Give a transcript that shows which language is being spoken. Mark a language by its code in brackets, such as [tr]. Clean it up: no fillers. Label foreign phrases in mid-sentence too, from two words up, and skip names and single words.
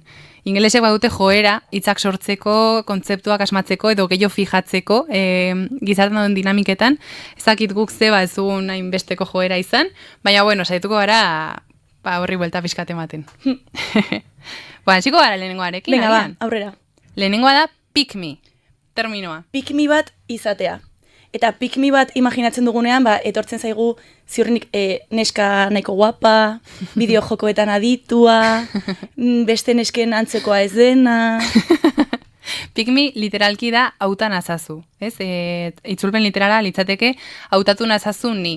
[eu] Ingelesek badute joera, hitzak sortzeko, kontzeptuak asmatzeko edo gehiago fijatzeko gizartean dinamiketan. Ezakit guk ez dugun hainbesteko joera izan, baina saiatuko gara horri buelta pixkat ematen. Hasiko gara lehenengoarekin. Venga, aurrera. Lehenengoa da [en] pick me, [eu] terminoa. [en] Pick me [eu] bat izatea. Eta [en] pick me [eu] bat imaginatzen dugunean, etortzen zaigu ziurrenik neska nahiko guapa, bideo jokoetan aditua, beste nesken antzekoa ez dena. Pikmi literalki da hautan azazu, ez? Itzulpen literala litzateke hautatu nazazu ni.